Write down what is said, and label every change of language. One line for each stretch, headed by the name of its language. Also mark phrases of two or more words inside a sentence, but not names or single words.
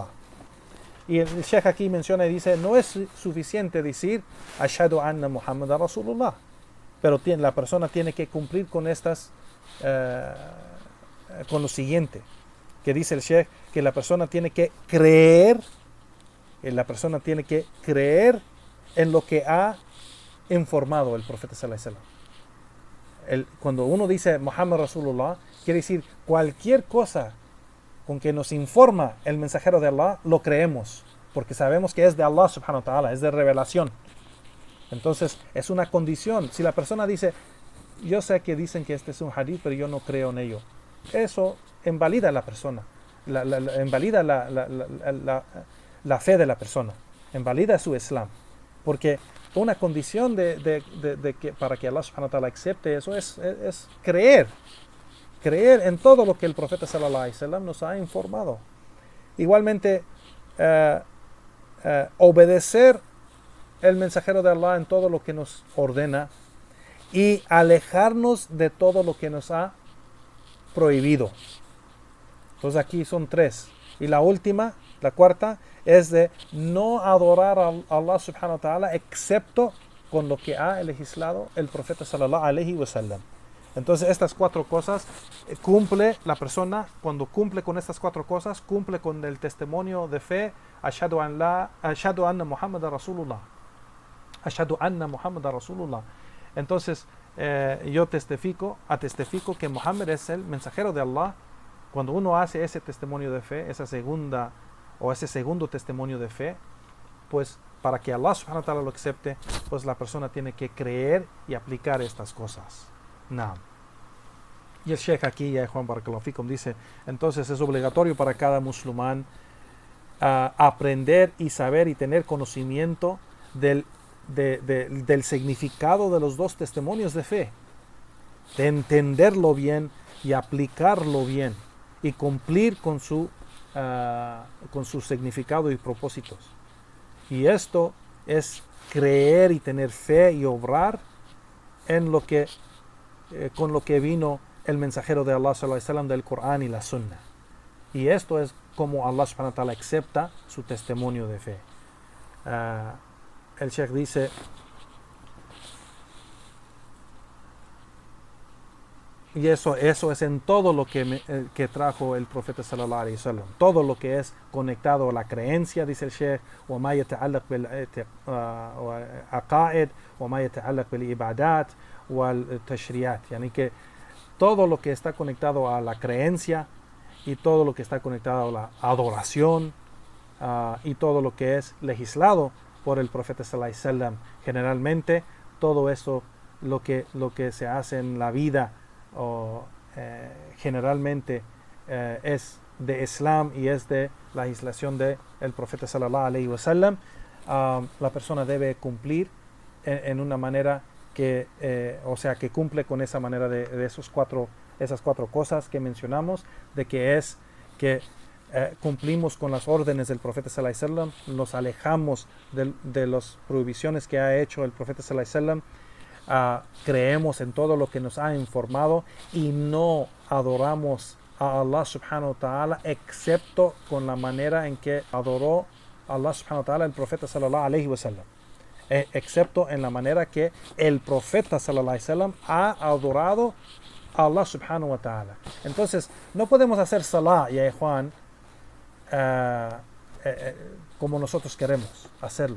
Spanish: Y el Sheikh aquí menciona y dice, no es suficiente decir
Arabic: أشهد أن محمدا رسول الله,
Spanish: pero la persona tiene que cumplir con estas, con lo siguiente, que dice el Sheikh, que la persona tiene que creer, en lo que ha informado el profeta
Arabic: صلى الله عليه وسلم.
Spanish: Cuando uno dice
Arabic: محمد رسول الله,
Spanish: quiere decir cualquier cosa con que nos informa el mensajero de Allah, lo creemos, porque sabemos que es de Allah
Arabic: سبحانه وتعالى,
Spanish: es de revelación. Entonces es una condición. Si la persona dice, yo sé que dicen que este es un hadith, pero yo no creo en ello, eso invalida a la persona, invalida la fe de la persona, invalida su islam, porque una condición para que Allah
Arabic: سبحانه وتعالى
Spanish: acepte eso es creer en todo lo que el profeta
Arabic: صلى الله عليه وسلم
Spanish: nos ha informado. Igualmente, obedecer el mensajero de Allah en todo lo que nos ordena y alejarnos de todo lo que nos ha prohibido. Entonces aquí son 3. Y la última, la cuarta, es de no adorar a Allah
Arabic: سبحانه وتعالى
Spanish: excepto con lo que ha legislado el profeta
Arabic: صلى الله عليه وسلم.
Spanish: Entonces estas 4 cosas cumple la persona. Cuando cumple con estas 4 cosas, cumple con el testimonio de fe,
Arabic: أشهد أن محمدا رسول الله. أشهد أن محمدا رسول الله.
Spanish: Entonces yo testifico que Muhammad es el mensajero de Allah. Cuando uno hace ese testimonio de fe, ese segundo testimonio de fe, pues para que Allah
Arabic: سبحانه وتعالى
Spanish: lo acepte, pues la persona tiene que creer y aplicar estas cosas. No. Y el Sheikh aquí, ya Juan
Arabic: بارك الله فيكم,
Spanish: dice, entonces es obligatorio para cada musulmán aprender y saber y tener conocimiento del significado de los 2 testimonios de fe, de entenderlo bien y aplicarlo bien y cumplir con su significado y propósitos. Y esto es creer y tener fe y obrar en con lo que vino el mensajero de Allah
Arabic: صلى الله عليه وسلم
Spanish: del Corán y la Sunna. Y esto es cómo Allah
Arabic: سبحانه وتعالى
Spanish: acepta su testimonio de fe. El Sheikh dice: y eso es en todo lo que trajo el profeta
Arabic: صلى الله عليه وسلم,
Spanish: todo lo que es conectado a la creencia, dice el Sheikh,
Arabic: وما يتعلق بالعقائد وما يتعلق بالعبادات والتشريعات,
Spanish: yani que todo lo que está conectado a la creencia y todo lo que está conectado a la adoración y todo lo que es legislado por el profeta
Arabic: صلى الله عليه وسلم,
Spanish: generalmente todo eso lo que se hace en la vida generalmente es de Islam y es de la legislación del profeta
Arabic: صلى الله عليه وسلم.
Spanish: La persona debe cumplir en una manera que cumple con esa manera de esas cuatro cosas que mencionamos, de que cumplimos con las órdenes del profeta
Arabic: صلى الله عليه وسلم,
Spanish: nos alejamos de las prohibiciones que ha hecho el profeta
Arabic: صلى الله عليه وسلم,
Spanish: creemos en todo lo que nos ha informado y no adoramos a Allah
Arabic: سبحانه وتعالى
Spanish: excepto con la manera en que adoró Allah
Arabic: سبحانه وتعالى
Spanish: el profeta
Arabic: صلى الله عليه وسلم,
Spanish: excepto en la manera que el profeta
Arabic: صلى الله عليه وسلم
Spanish: ha adorado a Allah
Arabic: سبحانه وتعالى.
Spanish: Entonces no podemos hacer salah, ya Juan, como nosotros queremos hacerlo.